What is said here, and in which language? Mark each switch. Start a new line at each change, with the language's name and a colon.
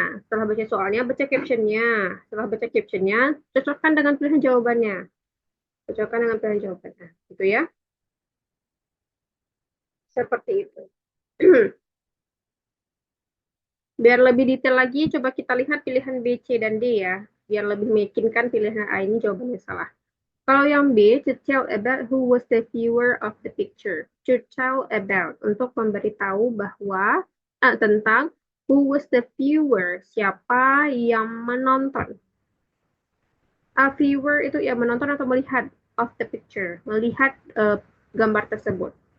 Indonesian: Setelah baca soalnya, baca captionnya. Setelah baca captionnya, cocokkan dengan pilihan jawabannya. Cocokkan dengan pilihan jawabannya. Gitu ya. Seperti itu. Biar lebih detail lagi, coba kita lihat pilihan B, C, dan D ya. Biar lebih meyakinkan pilihan A ini jawabannya salah. Kalau yang B,
English: to tell about who was the viewer of the picture. To tell about,
Indonesian: untuk memberitahu bahwa tentang
English: who was the viewer,
Indonesian: siapa yang menonton. A viewer itu ya menonton atau melihat
English: of the picture,
Indonesian: melihat gambar tersebut.